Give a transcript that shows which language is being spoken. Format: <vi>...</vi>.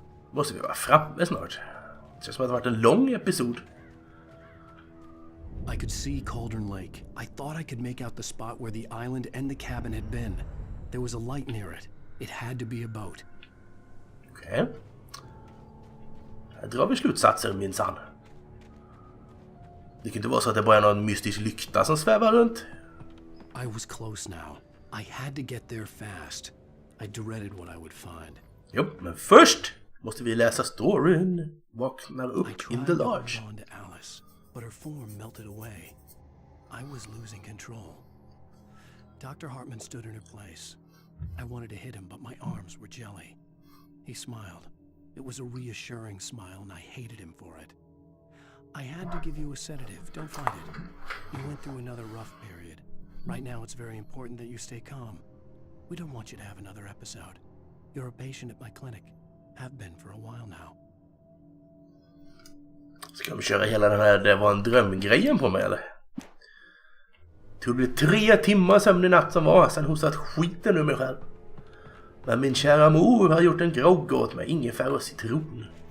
<sv>Måste vi vara framme snart. Det känns som att det varit en lång episod.</sv> <en>I could see Cauldron Lake. I thought I could make out the spot where the island and the cabin had been. There was a light near it. It had to be a boat.</en> <sv>Okej. Här drar vi slutsatser minsann. Det kan inte vara så att det bara är någon mystisk lykta som svävar runt.</sv> <en>I was close now. I had to get there fast. I dreaded what I would find.</en> <sv>Jo, men först måste vi läsa storyn. Vaknar upp</sv> <en>in the lodge. On to Alice, but her form melted away. I was losing control. Dr. Hartman stood in her place. I wanted to hit him, but my arms were jelly. He smiled. It was a reassuring smile, and I hated him for it. I had to give you a sedative. Don't fight it. You went through another rough period. Right now, it's very important that you stay calm. We don't want you to have another episode. You're a patient at my clinic. Have been for a while now.</en> <sv>Ska vi köra hela den här det var en drömgrejen på mig, eller? Det blev 3 timmar sömn i natt som var. Sen hostat skiten ur mig själv. Men min kära mor har gjort en grogg åt mig. Ingefära och citron.</sv>